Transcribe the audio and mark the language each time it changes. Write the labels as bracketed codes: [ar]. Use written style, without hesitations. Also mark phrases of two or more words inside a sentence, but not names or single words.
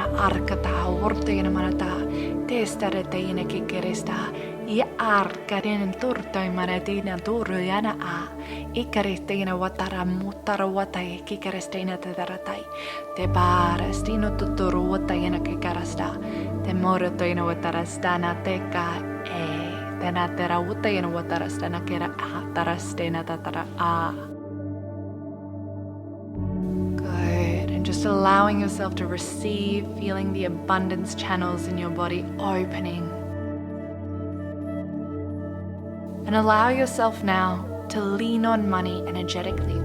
[en] arkata horteyena marata testara teyena kikirista ya arkaden turtai maratina turuyana a ikaristina watara mutara watai kikiristina taratai te barastino tutoro watayena kikarasta te morotoina watarastana teka tena tera watayena watarastana kera a tarastena tatara a. Good, and just allowing yourself to receive, feeling the abundance channels in your body opening. And allow yourself now to lean on money energetically.